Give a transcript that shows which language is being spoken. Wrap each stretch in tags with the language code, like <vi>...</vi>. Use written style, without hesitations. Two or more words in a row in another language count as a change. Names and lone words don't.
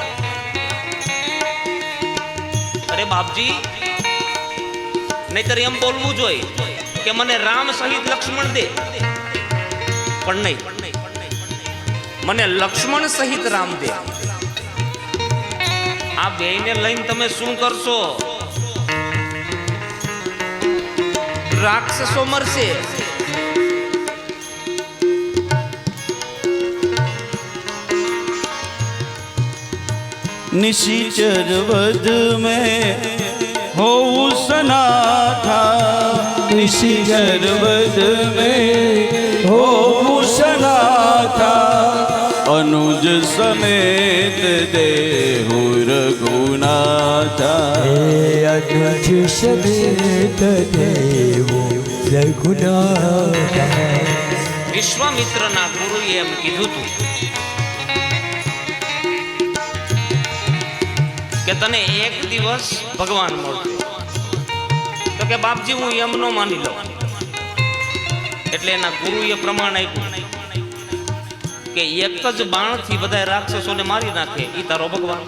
<gu>અરે બાપજી, નહીતર એમ બોલવું જોઈએ કે મને રામ સહિત લક્ષ્મણ દે, પણ નહીં, મને લક્ષ્મણ સહિત રામ દે. આ બેયને લઈને તમે શું કરશો? રાક્ષસો મરશે.</gu> <hi>निशिचर वध में हो सनाथा, निशिचर वध में हो सनाथा, अनुज समेत देहु रघुनाथा, अनुज समेत देहु रघुनाथा.</hi> <gu>વિશ્વામિત્રના ગુરુએ એમ કીધું હતું કે તને એક દિવસ ભગવાન મળશે. તો કે બાપજી હું એમ ન માની લઉં. એટલે એના ગુરુએ પ્રમાણ આપ્યું કે એક જ બાણથી બધા રાક્ષસોને મારી નાખે ઈ તારો ભગવાન.</gu>